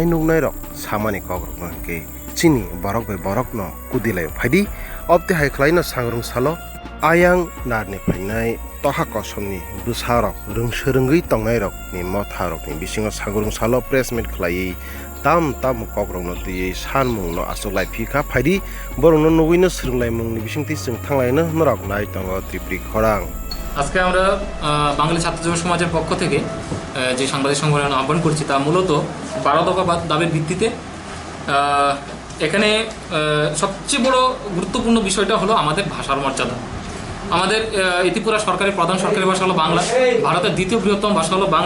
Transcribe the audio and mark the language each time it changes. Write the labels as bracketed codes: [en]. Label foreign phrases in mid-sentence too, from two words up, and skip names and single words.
[trp] नुनाय रक सामानि कग्रकनके चिनि बरक बे बरक न कुदिलाय फाइदि अबते हाइख्लायनो सांग्रुं सालो आयां नारनि फाइनाय तहाको समनि बुसारक रोंसोरोंगै तंनाय रकनि मथारकनि बिसिङाव सांग्रुं सालो [en] press meet [trp] खलायै ताम ताम कग्रकनो दियै सानमुंनो आसुलाय फिखा फाइदि बरनो नगैनो सोलोंलाय मुंनि बिसिंथि जों थांलायनो नरक नाय दङ ত্রিপুরি খরাং [bn] আজকে আমরা বাঙালি ছাত্র যুব সমাজের পক্ষ থেকে যে সাংবাদিক সংগঠন আহ্বান করছি তা মূলত 12 দফা দাবির ভিত্তিতে এখানে সবচেয়ে বড় গুরুত্বপূর্ণ বিষয়টা হলো আমাদের ভাষার মর্যাদা। আমাদের ত্রিপুরা সরকারের প্রধান সরকারি ভাষা হলো বাংলা, ভারতের দ্বিতীয় বৃহত্তম ভাষা হলো বাংলা।